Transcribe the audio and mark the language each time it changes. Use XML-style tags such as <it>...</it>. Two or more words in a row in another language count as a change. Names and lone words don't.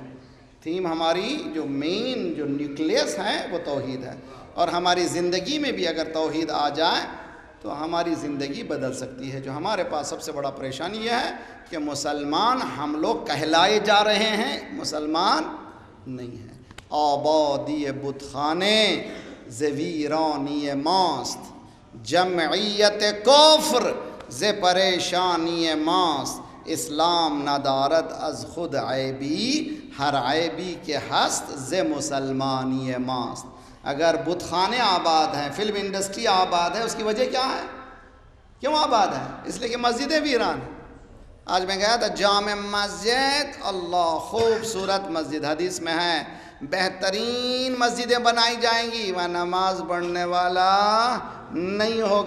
<ur>تھیم ہماری جو مین جو نیوکلیس ہے وہ توحید ہے. اور ہماری زندگی میں بھی اگر توحید آ جائے تو ہماری زندگی بدل سکتی ہے. جو ہمارے پاس سب سے بڑا پریشانی یہ ہے کہ مسلمان ہم لوگ کہلائے جا رہے ہیں، مسلمان نہیں ہیں.</ur> <fa>آبادی بت خانے ز ویرانی ماست، جمعیت کفر ز پریشانی ماست. اسلام ندارد از خود عیبی، ہر عیبی کے ہست ز مسلمانی ماست.</fa> <ur>اگر بت خانے آباد ہیں، فلم انڈسٹری آباد ہے، اس کی وجہ کیا ہے؟ کیوں آباد ہے؟ اس لیے کہ مسجدیں ویران ہیں. آج میں گیا تھا جامع مسجد، اللہ خوبصورت مسجد، حدیث میں ہے بہترین مسجدیں بنائی جائیں گی وہاں نماز پڑھنے والا نہیں ہوگا.</ur>